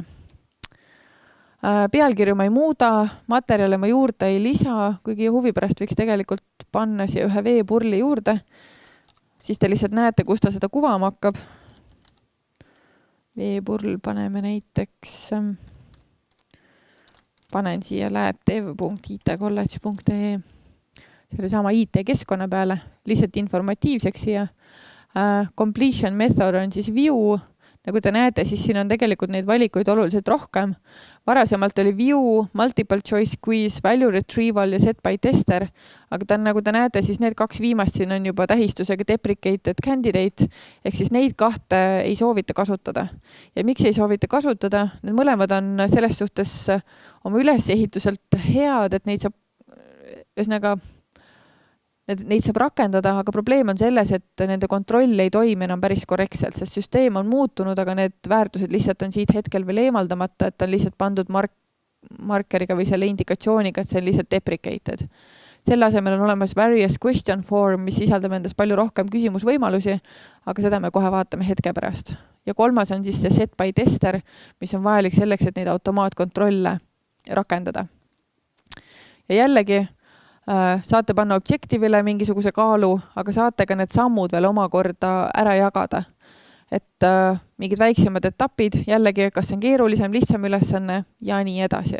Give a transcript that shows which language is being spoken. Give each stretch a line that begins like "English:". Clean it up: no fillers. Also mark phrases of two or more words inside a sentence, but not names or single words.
Estonian: Pealkirju ma ei muuda, materjale ma juurde ei lisa, kuigi huvi pärast võiks tegelikult panna siia ühe veepurli juurde, siis te lihtsalt näete, kus ta seda kuvama hakkab. Veepurl paneme näiteks... Panen siia labdev.itcollege.ee selle sama IT-keskkonna peale, lihtsalt informatiivseks siia.
English: Completion method
Estonian: on siis view. Nagu te näete, siis siin on tegelikult neid valikuid oluliselt rohkem. Varasemalt oli view,
English: multiple choice quiz, value retrieval
Estonian: ja
English: set by tester,
Estonian: aga nagu te näete, siis need 2 viimast siin on juba tähistusega
English: deprecated candidate,
Estonian: ehk siis neid 2 ei soovita kasutada. Ja miks ei soovita kasutada? Need mõlemad on selles suhtes oma ülesehituselt head, et neid saab ühesõnaga neid saab rakendada, aga probleem on selles, et nende kontroll ei toimi enam päris korrektselt, sest süsteem on muutunud, aga need väärtused lihtsalt on siit hetkel veel eemaldamata, et on lihtsalt pandud markeriga või selle indikatsiooniga, et see on lihtsalt deprecated. Selle asemel on olemas
English: various question form,
Estonian: mis sisaldab endas palju rohkem küsimusvõimalusi, aga seda me kohe vaatame hetke pärast. Ja kolmas on siis see
English: set by tester,
Estonian: mis on vajalik selleks, et neid automaatkontrolle rakendada. Ja jällegi saate panna objektiivile mingisuguse kaalu, aga saate ka need sammud veel omakorda ära jagada. Et mingid väiksemad etapid, jällegi kas on keerulisem, lihtsam ülesanne ja nii edasi.